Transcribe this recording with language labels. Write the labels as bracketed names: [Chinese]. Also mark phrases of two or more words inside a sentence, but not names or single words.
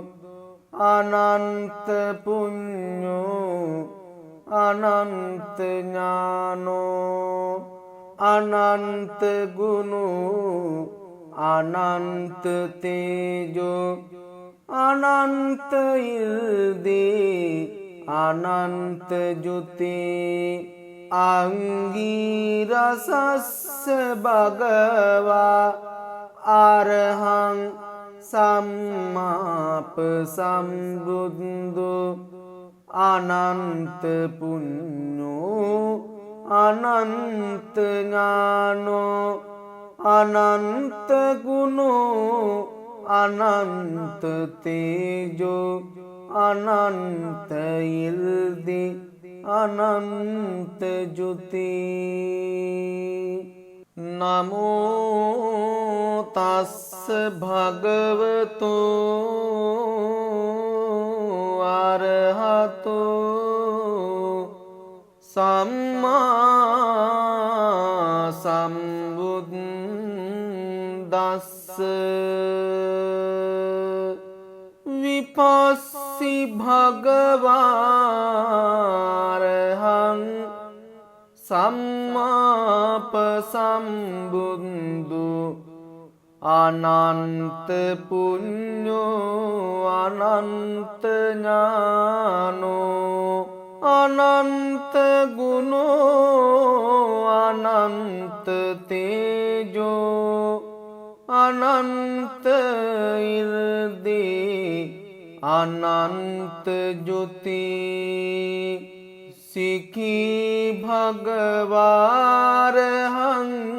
[Pali] අනන්ත පුඤ්ඤෝ අනන්ත ඥානෝ අනන්ත ගුණෝ අනන්ත තේජෝ අනන්ත ඉර්ධි අනන්ත ජුති අංගීරසස්ස භගවා අරහං සම්මාප සම්බුද්ධෝ අනන්ත පුඤ්ඤෝ අනන්ත ඥානෝ අනන්ත ගුණෝ අනන්ත තේජෝ අනන්ත ඉර්ධි අනන්ත ජුති නමෝ තස්ස භගවතු අරහතෝ සම්මා සම්බුද්දස්ස විපස්සි භගවාරහං සම්මාප සම්බුද්ධෝ අනන්ත පුඤ්ඤෝ අනන්ත ඥානෝ අනන්ත ගුණෝ අනන්ත තේජෝ අනන්ත ඉර්ධි අනන්ත ජුති සිකී භගවාරහං